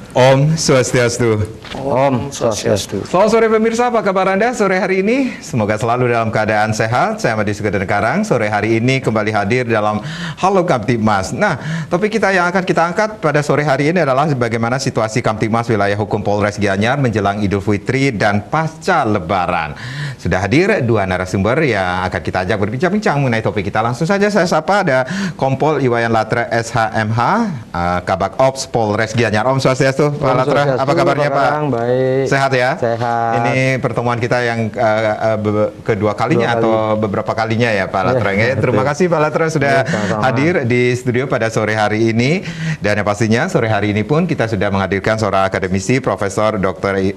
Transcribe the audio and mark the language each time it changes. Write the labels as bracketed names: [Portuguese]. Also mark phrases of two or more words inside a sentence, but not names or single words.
[Sanskrit] Om Swastiastu. Om Swastiastu. [Indonesian] Selamat sore pemirsa, apa kabar Anda sore hari ini? Semoga selalu dalam keadaan sehat. Saya Madi Sugeden Karang. Sore hari ini kembali hadir dalam Halo Kamtibmas. Nah, topik kita yang akan kita angkat pada sore hari ini adalah bagaimana situasi Kamtibmas wilayah hukum Polres Gianyar menjelang Idul Fitri dan pasca Lebaran. Sudah hadir dua narasumber yang akan kita ajak berbincang-bincang mengenai topik kita. Langsung saja saya sapa, ada Kompol Iwayan Latra SHMH, Kabak Ops Polres Gianyar. [Sanskrit] Om Swastiastu, Pak Latra. [Indonesian] Apa kabarnya Pak? Baik. Sehat ya? Sehat. Ini pertemuan kita yang kedua kalinya atau beberapa kalinya ya Pak Latra. Terima kasih Pak Latra sudah hadir di studio pada sore hari ini. Dan yang pastinya sore hari ini pun kita sudah menghadirkan seorang akademisi Profesor Dr.